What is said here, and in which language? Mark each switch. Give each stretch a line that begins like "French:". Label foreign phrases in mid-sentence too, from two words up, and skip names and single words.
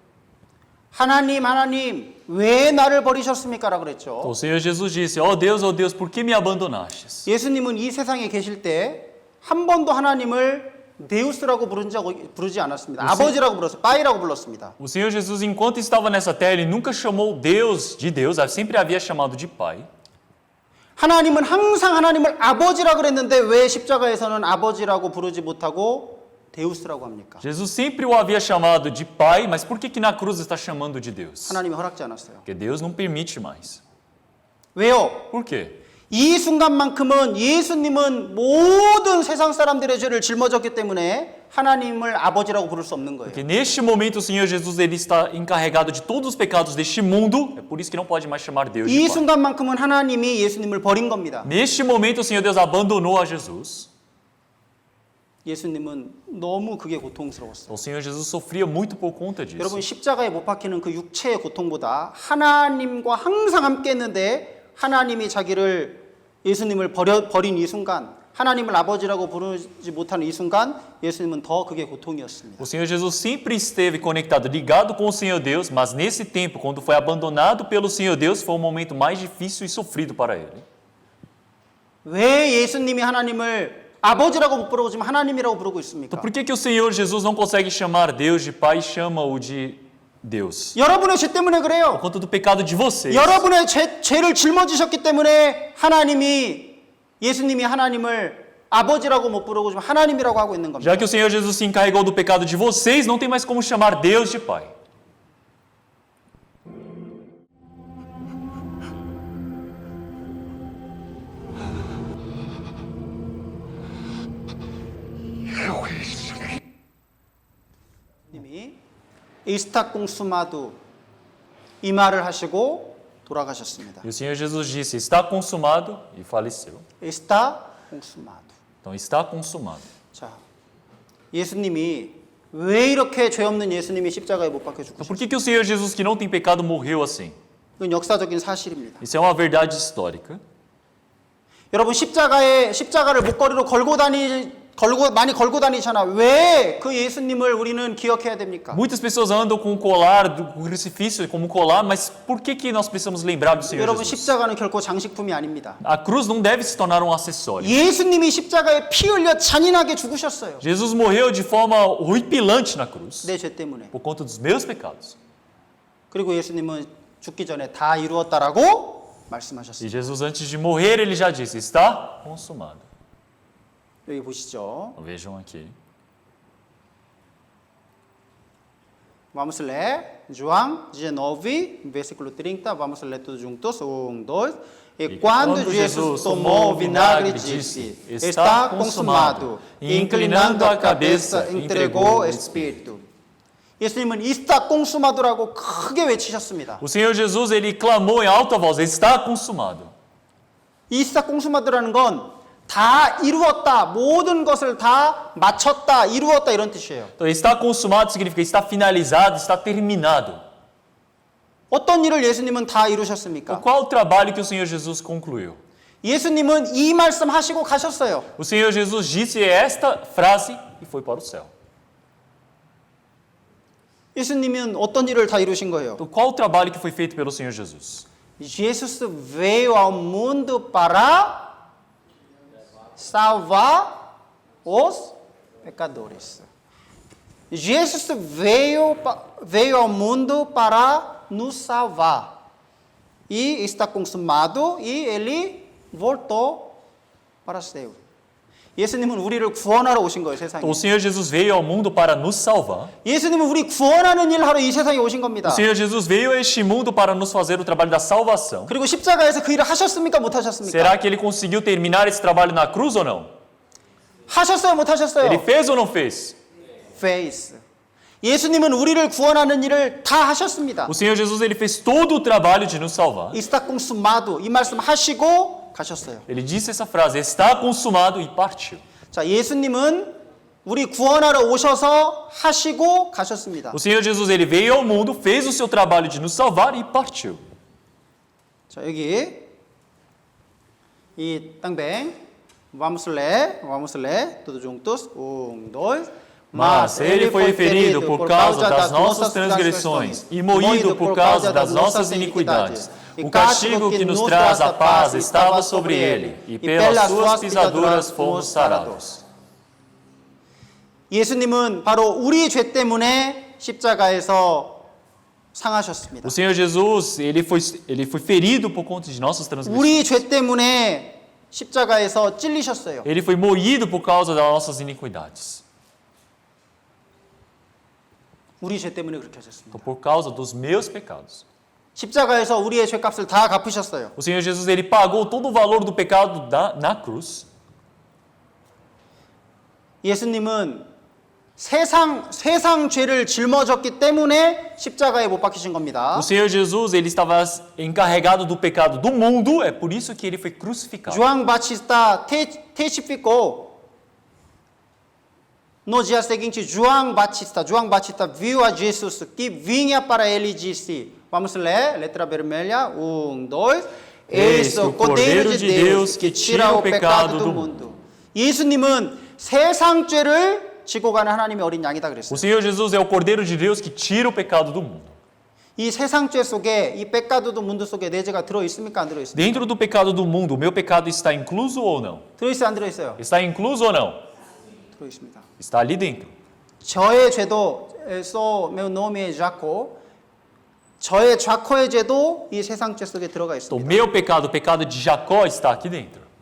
Korean: 하나님 왜 나를 버리셨습니까? 라고 그랬죠.
Portuguese: Então, o Senhor Jesus disse, ó Deus, por que me abandonastes?
Korean: 예수님은 이 세상에 계실 때 한 번도 하나님을 데우스라고 부르지 않았습니다. 아버지라고 불렀어요. 빠이라고 불렀습니다.
Portuguese: O Senhor Jesus, enquanto estava nessa terra, ele nunca chamou Deus de Deus, sempre havia chamado de Pai.
Korean: 하나님은 항상 하나님을 아버지라고 그랬는데 왜 십자가에서는 아버지라고 부르지 못하고 데우스라고 합니까?
Portuguese: Jesus sempre o havia chamado de Pai, mas por que na cruz está chamando de Deus?
Korean: 하나님이 허락지 않았어요.
Portuguese: Porque Deus não permite mais.
Korean: 왜요?
Portuguese: Por quê?
Korean: 이 순간만큼은 예수님은 모든 세상 사람들의 죄를 짊어졌기 때문에 하나님을 아버지라고 부를 수 없는 거예요.
Portuguese: Porque neste momento o Senhor Jesus ele está encarregado de todos os pecados deste mundo, é por isso que não pode mais chamar Deus de
Korean: 이
Portuguese: Pai.
Korean: 순간만큼은 하나님이 예수님을 버린 겁니다.
Portuguese: Neste momento o Senhor Deus abandonou a Jesus.
Korean: 예수님은 너무 그게 고통스러웠어요.
Portuguese: O Senhor Jesus sofria muito por conta disso.
Korean: 여러분 십자가에 못 박히는 그 육체의 고통보다 하나님과 항상 함께 했는데 하나님이 자기를 예수님을 버린 이 순간 하나님을 아버지라고 부르지 못하는 이 순간 예수님은 더 그게 고통이었습니다.
Portuguese: O Senhor Jesus sempre esteve conectado, ligado com o Senhor Deus, mas nesse tempo, quando foi abandonado pelo Senhor Deus, foi o momento mais difícil e sofrido para ele.
Korean: 왜 예수님이 하나님을 아버지라고 못 부르고 지금 하나님이라고 부르고 있습니까?
Portuguese: Então por que o Senhor Jesus não consegue chamar Deus de Pai e chama-o de Deus?
Korean: 여러분의 죄 때문에
Portuguese: Por
Korean: 그래요.
Portuguese: conta do pecado de vocês.
Korean: 여러분의 죄를 짊어지셨기 때문에 예수님이 하나님을 아버지라고 못 부르고 지금 하나님이라고 하고 있는 겁니다.
Portuguese: Já que o Senhor Jesus se encarregou do pecado de vocês, não tem mais como chamar Deus de Pai.
Korean: 님이
Portuguese: Está consumado
Korean: 이 말을 하시고 돌아가셨습니다.
Portuguese: E o Senhor Jesus disse, está consumado, e faleceu. Está consumado. Então, está consumado.
Korean: 자, 예수님이 왜 이렇게 죄 없는 예수님이 십자가에 못 박혀
Portuguese: Então,
Korean: 죽으셨어요?
Portuguese: por que o Senhor Jesus, que não tem pecado, morreu assim?
Korean: 이건 역사적인 사실입니다.
Portuguese: Isso é uma verdade histórica.
Korean: 여러분 십자가를 목걸이로 많이 걸고 다니잖아. 왜 그 예수님을 우리는 기억해야 됩니까?
Portuguese: Muitas pessoas andam com o colar, com o crucifixo como colar, mas por que nós precisamos lembrar do Senhor
Korean: 여러분
Portuguese: Jesus?
Korean: 십자가는 결코 장식품이 아닙니다.
Portuguese: A cruz não deve se tornar um acessório.
Korean: 예수님이 십자가에 피 흘려 잔인하게 죽으셨어요.
Portuguese: Jesus morreu de forma horripilante na cruz,
Korean: 내 죄 때문에.
Portuguese: por conta dos meus pecados.
Korean: 그리고 예수님은 죽기 전에 다 이루었다라고 말씀하셨어요.
Portuguese: E Jesus, antes de morrer, ele já disse, está consumado.
Korean: 여기 보시죠.
Portuguese: Vejam aqui. Vamos ler João 19, versículo 30. Vamos ler tudo juntos. 1, 2. E quando Jesus tomou o vinagre, disse: Está consumado. E inclinando a cabeça, entregou o Espírito.
Korean: 예수님은
Portuguese: está consumado
Korean: 라고 크게 외치셨습니다.
Portuguese: O Senhor Jesus, ele clamou em alta voz, está consumado. está consumado
Korean: 라는 건 다 이루었다, 모든 것을 다 마쳤다, 이루었다 이런 뜻이에요.
Portuguese: Então, está consumado significa está finalizado, está terminado.
Korean: 어떤 일을 예수님은 다 이루셨습니까?
Portuguese: Qual o trabalho que o Senhor Jesus concluiu?
Korean: 예수님은 이 말씀 하시고 가셨어요.
Portuguese: O Senhor Jesus disse esta frase e foi para o céu.
Korean: 예수님은 어떤 일을 다 이루신 거예요?
Portuguese: Então, qual o trabalho que foi feito pelo Senhor Jesus? Jesus veio ao mundo para salvar os pecadores. Jesus veio ao mundo para nos salvar. E está consumado e ele voltou para o céu.
Korean: 예수님은 우리를 구원하러 오신 거예요, 세상에.
Portuguese: Então, o Senhor Jesus veio ao mundo para nos salvar.
Korean: 예수님은 우리 구원하는 일 하러 이 세상에 오신 겁니다.
Portuguese: O Senhor Jesus veio a este mundo para nos fazer o trabalho da salvação.
Korean: 그리고 십자가에서 그 일을 하셨습니까? 못 하셨습니까?
Portuguese: Será que ele conseguiu terminar esse trabalho na cruz ou não?
Korean: 하셨어요, 못 하셨어요?
Portuguese: Ele fez ou não fez? Fez.
Korean: 예수님은 우리를 구원하는 일을 다 하셨습니다.
Portuguese: O Senhor Jesus ele fez todo o trabalho de nos salvar. Está consumado.
Korean: 이 말씀 하시고 가셨어요.
Portuguese: Ele disse essa frase: está consumado e partiu.
Korean: 자, 예수님은 우리 구원하러 오셔서 하시고 가셨습니다.
Portuguese: O Senhor Jesus ele veio ao mundo, fez o seu trabalho de nos salvar e partiu.
Korean: 자, 여기 이 땅뱅
Portuguese: vamos ler tudo juntos. 1, 2. Mas ele foi ferido por causa das nossas transgressões e moído por causa das nossas iniquidades. O castigo que nos traz a paz estava sobre ele, e pelas suas pisaduras fomos sarados.
Korean: 예수님은 바로 우리 죄 때문에 십자가에서 상하셨습니다.
Portuguese: O Senhor Jesus ele foi ferido por conta de nossas transgressões.
Korean: 우리 죄 때문에 십자가에서 찔리셨어요.
Portuguese: Ele foi moído por causa das nossas iniquidades.
Korean: 우리 죄 때문에 그렇게 하셨습니다.
Portuguese: Então, por causa dos meus pecados.
Korean: 십자가에서 우리의 죄값을 다 갚으셨어요.
Portuguese: O Senhor Jesus ele pagou todo o valor do pecado na cruz.
Korean: 예수님은 세상 죄를 짊어졌기 때문에 십자가에 못 박히신 겁니다.
Portuguese: O Senhor Jesus ele estava encarregado do pecado do mundo, é por isso que ele foi crucificado. João Batista testificou no dia seguinte. João Batista viu a Jesus que vinha para ele e disse, vamos ler, letra vermelha, 1, 2. Eis o Cordeiro de Deus que tira o pecado do mundo.
Korean: 예수님은 세상 죄를 지고 가는 하나님의 어린 양이다
Portuguese: O
Korean: 그랬어요.
Portuguese: Senhor Jesus é o Cordeiro de Deus que tira o pecado do mundo.
Korean: 이 세상 죄 속에 이
Portuguese: pecado do mundo
Korean: 속에 내 죄가 들어 있습니까? 안 들어 있습니까?
Portuguese: Dentro do pecado do mundo, o meu pecado está incluso ou não?
Korean: 들어 있어요, 안 들어 있어요?
Portuguese: Está incluso ou não?
Korean: 들어 있습니다.
Portuguese: Está ali dentro.
Korean: 저의 죄도
Portuguese: meu nome é Jaco.
Korean: 저의 좌코의 죄도 이 세상 죄 속에 들어가
Portuguese: Então, o
Korean: 있습니다.
Portuguese: meu pecado, o pecado de Jacó está aqui dentro.